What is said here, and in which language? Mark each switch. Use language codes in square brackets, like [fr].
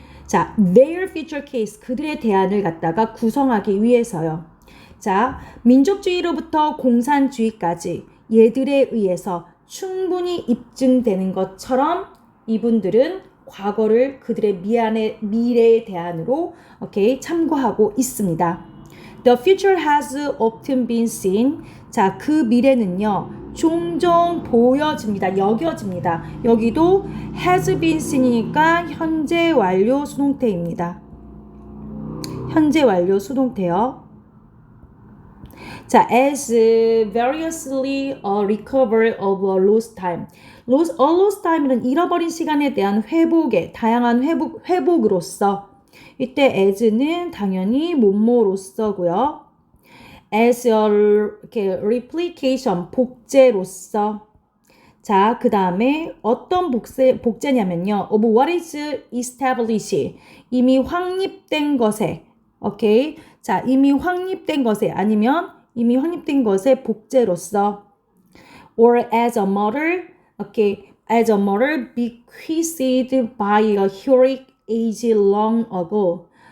[ko] 자, [en] their future case, [ko] 그들의 대안을 갖다가 구성하기 위해서요. 자, 민족주의로부터 공산주의까지 얘들에 의해서 충분히 입증되는 것처럼 이분들은 과거를 그들의 미래의 대안으로 참고하고 있습니다. [en] The future has often been seen. [ko] 자, 그 미래는요, 종종 보여집니다. 여겨집니다. 여기도 has been seen이니까 현재 완료 수동태입니다. 현재 완료 수동태요. [en] 자, as variously recover of lost time. lost time [ko] 은 잃어버린 시간에 대한 다양한 회복으로서 이때 as는 당연히 뭐뭐로서고요. [en] as a replication, [ko] 복제로서. 자, 그 다음에 어떤 복제냐면요. [en] of what is established, [ko] 이미 확립된 것에, 자, 이미 확립된 것에, 아니면 이미 확립된 것의 복제로서. [en] or as a model, as a model bequeathed by a heroic age long ago.